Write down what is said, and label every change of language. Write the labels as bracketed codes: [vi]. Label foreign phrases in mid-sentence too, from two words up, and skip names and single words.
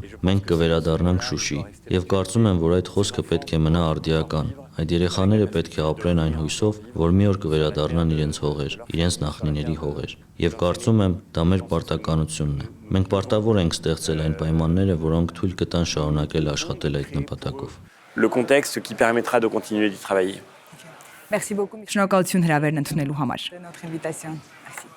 [hy] մենք կվերադառնանք Շուշի, եւ կարծում եմ, որ այդ խոսքը պետք է մնա արդիական։ Այդ երեխաները պետք է ապրեն այն հույսով, որ մի օր կվերադառնան իրենց հողեր, իրենց նախնիների հողեր։ Եվ կարծում եմ, դա մեր պարտականությունն է։ Մենք պարտավոր ենք ստեղծել այն պայմանները, որոնք թույլ կտան շարունակել աշխատել այդ նպատակով։ [fr] Le contexte qui permettra de continuer d'y travailler. Merci beaucoup [hy] Շնորհակալություն հրավերն ընդունելու համար։ [fr] de notre invitation.